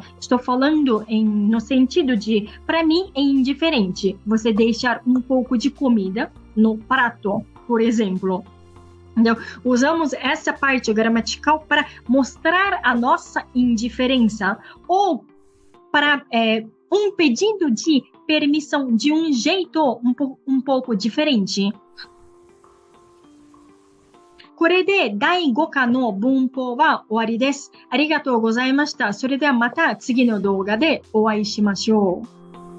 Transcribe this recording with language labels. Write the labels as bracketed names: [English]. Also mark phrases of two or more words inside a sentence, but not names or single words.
[Portuguese] Estou falando no sentido de, para mim, é indiferente você deixar um pouco de comida no prato, por exemplo. Então, usamos essa parte gramatical para mostrar a nossa indiferença ou para um pedido de permissão de um jeito um pouco diferente. [Japanese] これで第5課の文法は終わりです。ありがとうございました。それではまた次の動画でお会いしましょう。